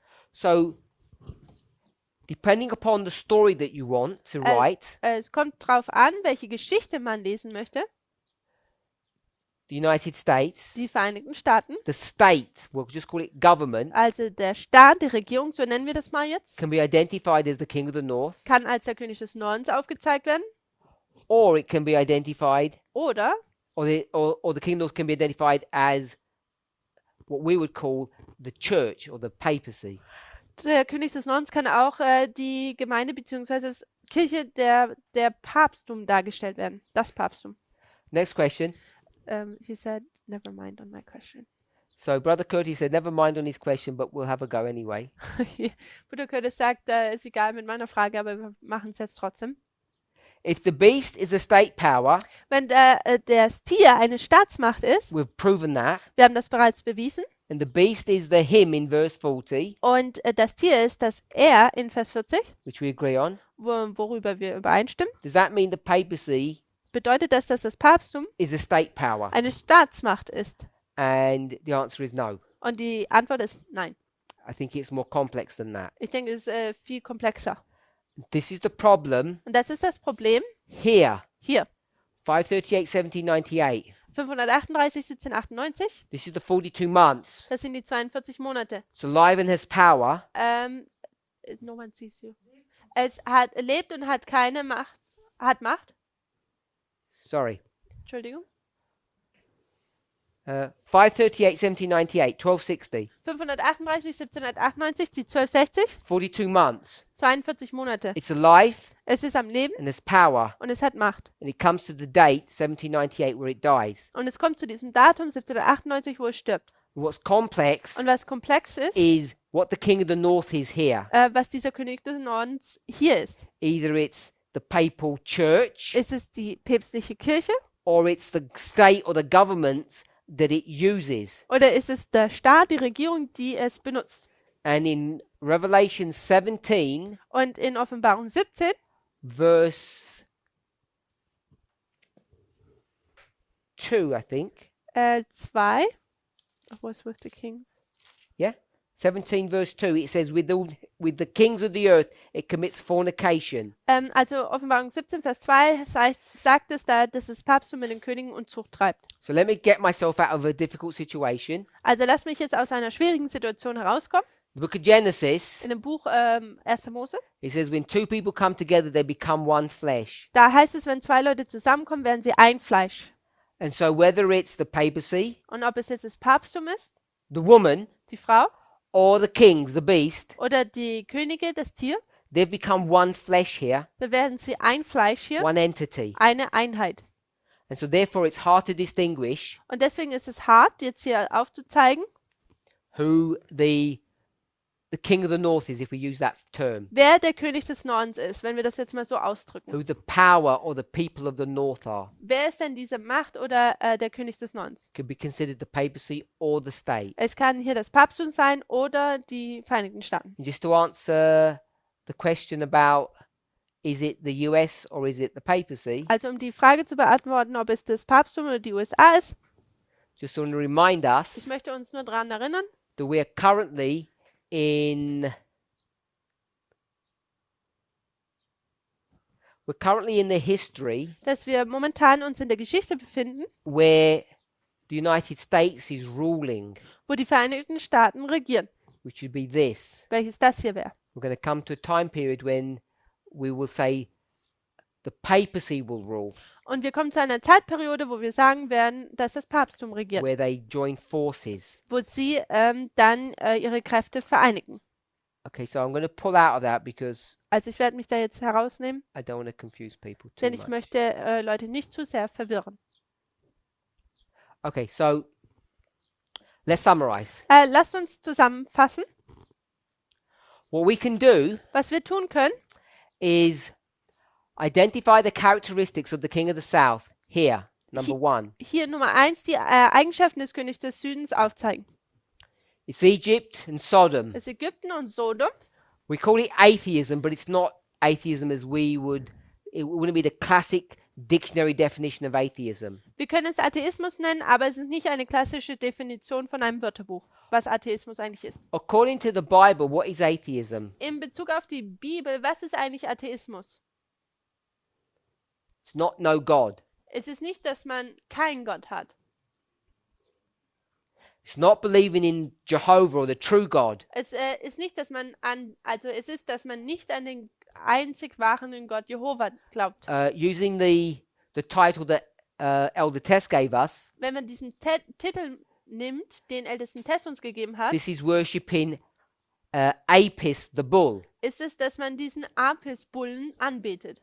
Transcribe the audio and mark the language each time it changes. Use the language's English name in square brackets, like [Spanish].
[English] So, depending upon the story that you want to write, [German] Es kommt drauf an, welche Geschichte man lesen möchte. [English] the United States, [German] die Vereinigten Staaten, [English] the state, we'll just call it government, [German] also der Staat, die Regierung, so nennen wir das mal jetzt, [English] can be identified as the king of the north, [German] kann als der König des Nordens aufgezeigt werden. [English] or it can be identified, [German] Oder [English] or the king of the north can be identified as what we would call the church or the papacy. [German] der König des Nordens kann auch die Gemeinde bzw. Kirche der Papsttum dargestellt werden. Das Papsttum. [English] Next question. He said, never mind on my question. So Brother Curtis said, never mind on his question, but we'll have a go anyway. [German] Bruder Curtis sagt, ist egal mit meiner Frage, aber wir machen es jetzt trotzdem. [English] If the beast is a state power, [German] Wenn das Tier eine Staatsmacht ist, [English] we've proven that, [German] wir haben das bereits bewiesen, [English] and the beast is the him in verse 40, [German] und das Tier ist das Er in Vers 40, [English] which we agree on, [German] worüber wir übereinstimmen, [English] does that mean the papacy [German] bedeutet das, dass das Papsttum [English] is a state power? [German] eine Staatsmacht ist? [English] And the answer is no. [German] Und die Antwort ist nein. [English] I think it's more complex than that. [German] Ich denke, es ist viel komplexer. [English] This is the problem [German] Und das ist das Problem [English] here. [German] hier. [English] 538, 1798. [German] 538, 1798, [English] This is the 42 months. [German] das sind die 42 Monate. [English] It's alive and has power. No one sees you. [German] Es lebt und hat keine Macht. Hat Macht. [English] Sorry. [German] Entschuldigung. [English] 538, 1798, 1260. [German] 538, 1798, die 1260, [English] 42 months. [German] 42 Monate. [English] It's alive [German] Es ist am Leben [English] and has power. [German] und es hat Macht. [English] And it comes to the date, 1798, where it dies. [German] Und es kommt zu diesem Datum 1798, wo es stirbt. [English] What's complex [German] Und was komplex ist, [English] is what the king of the north is here. [German] was dieser König des Nordens hier ist. [English] Either it's the papal church [German] Ist es die päpstliche Kirche [English] or it's the state or the governments that it uses. [German] oder ist es der Staat, die Regierung, die es benutzt? [English] And in Revelation 17, [German] Und in Offenbarung 17, [English] verse 2, I think. 2, was with the kings? Yeah? 17 verse 2, it says, with the kings of the earth, it commits fornication. [German] Also Offenbarung 17, Vers 2 sagt es da, dass das Papsttum mit den Königen Unzucht treibt. [English] So let me get myself out of a difficult situation. [German] Also lass mich jetzt aus einer schwierigen Situation herauskommen. [English] The book of Genesis, [German] In dem Buch 1. Mose, [English] it says, when two people come together, they become one flesh. [German] da heißt es, wenn zwei Leute zusammenkommen, werden sie ein Fleisch. [English] And so whether it's the papacy, [German] Und ob es jetzt das Papsttum ist, [English] the woman, [German] die Frau, [English] or the kings, the beast, [German] oder die Könige, das Tier, [English] they've become one flesh here, [German] dann werden sie ein Fleisch hier, [English] one entity. [German] eine Einheit. [English] And so therefore it's hard to distinguish [German] Und deswegen ist es hart, jetzt hier aufzuzeigen, [English] who the king of the north is, if we use that term, [German] wer der König des Nordens ist, wenn wir das jetzt mal so ausdrücken. [English] who the power or the people of the north are. [German] Wer ist denn diese Macht oder der König des Nordens? [English] Could be considered the papacy or the state. [German] Es kann hier das Papsttum sein oder die Vereinigten Staaten. [English] And just to answer the question about is it the US or is it the papacy, [German] Also um die Frage zu beantworten, ob es das Papsttum oder die USA ist, [English] just want to remind [German] ich [English] us [German] möchte uns nur daran erinnern, [English] that we are currently in the history [German] dass wir momentan uns in der Geschichte befinden, [English] where the United States is ruling, [German] wo die Vereinigten Staaten regieren, [English] which would be this. [German] welches das hier wäre. [English] We're going to come to a time period when we will say the papacy will rule, [German] Und wir kommen zu einer Zeitperiode, wo wir sagen werden, dass das Papsttum regiert, [English] where they join forces. [German] wo sie dann ihre Kräfte vereinigen. [English] Okay, so I'm going to pull out of that because [German] Also ich werde mich da jetzt herausnehmen, [English] I don't want to confuse people too [German] denn ich [English] much. [German] möchte Leute nicht zu sehr verwirren. [English] Okay, so let's summarize. [German] Lasst uns zusammenfassen. [English] What we can do [German] Was wir tun können, [English] is identify the characteristics of the king of the south here, number one. [German] hier Nummer 1, die Eigenschaften des Königs des Südens aufzeigen. [English] It's Egypt and Sodom. [German] Das ist Ägypten und Sodom. [English] We call it atheism, but it's not atheism as it wouldn't be the classic dictionary definition of atheism. [German] Wir können es Atheismus nennen, aber es ist nicht eine klassische Definition von einem Wörterbuch, was Atheismus eigentlich ist. [English] According to the Bible, what is atheism? [German] In Bezug auf die Bibel, was ist eigentlich Atheismus? [English] It's not no God. [German] Es ist nicht, dass man keinen Gott hat. [English] It's not believing in Jehovah or the true God. [German] Es ist nicht, dass man es ist, dass man nicht an den einzig wahren Gott Jehova glaubt. [English] Using the title that Elder Tess gave us, [German] Wenn man diesen Titel nimmt, den ältesten Tess uns gegeben hat, [English] this is worshipping Apis, the bull, [German] ist es, dass man diesen Apis-Bullen anbetet,